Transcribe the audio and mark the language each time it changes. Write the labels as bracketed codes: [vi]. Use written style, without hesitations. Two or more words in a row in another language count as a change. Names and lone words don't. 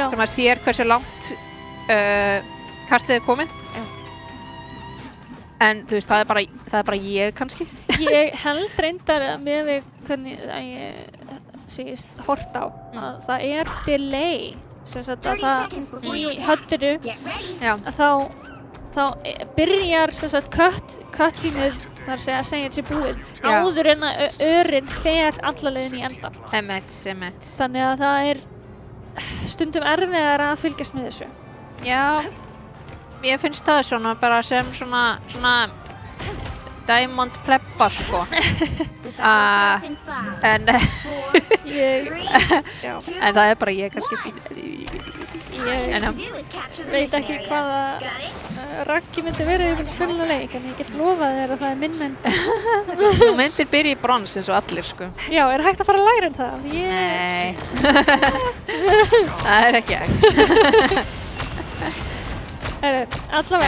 [is] sem að sér hversu langt kastið er komið. Já. En þú veist, það er bara ég kannski. ég held reyndar að með við hvernig að ég hort á að það er delay sem sagt að [en] 30 [is] það [en] seconds before [is] í [en] your attack. [is] höddinu [en] Get ready. [is] Já, að þá byrjar sem sagt cutsceneið þar að segja þessi búið Já. áður en að örinn fer alla leiðin í endan. emmett. Þannig að það er stundum erfiðar að fylgjast með þessu. Já, ég finnst það svona bara sem svona Diamond plebba sko. [en] Starts in 5, [is] En [en] 4, [is] Ég, [en] 3, [is] já, [en] 2, [is] en það er bara ég kannski. ég En [en] to do is capture the [is] veit [en] mission [is] ekki [en] area. [is] hvaða [en] Got it? [is] Raggi myndi verið ef ég myndi spila leik, en ég get lofað þér að það er minn en... Þú myndir byrja í brons eins og allir sko. Já, er hægt að fara lægra en það? Nei. Það er ekki hægt. Allavega,